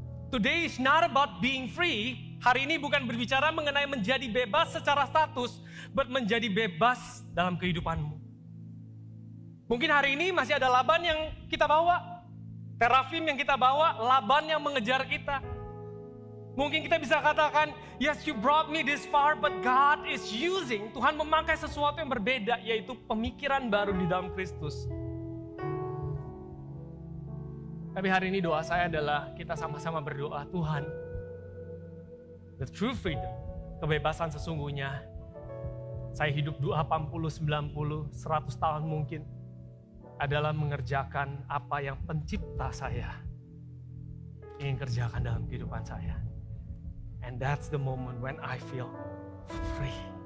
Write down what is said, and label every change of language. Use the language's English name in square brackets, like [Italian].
[English] Today is not about being free. [Indonesian] Hari ini bukan berbicara mengenai menjadi bebas secara status, but menjadi bebas dalam kehidupanmu. Mungkin hari ini masih ada Laban yang kita bawa, Terafim yang kita bawa, Laban yang mengejar kita. Mungkin kita bisa katakan, [English] yes you brought me this far, but God is using, [Indonesian] Tuhan memakai sesuatu yang berbeda, yaitu pemikiran baru di dalam Kristus. Tapi hari ini doa saya adalah kita sama-sama berdoa, Tuhan, [English] the true freedom, [Indonesian] kebebasan sesungguhnya, saya hidup 80, 90, 100 tahun mungkin, adalah mengerjakan apa yang pencipta saya ingin kerjakan dalam kehidupan saya. [English] And that's the moment when I feel free.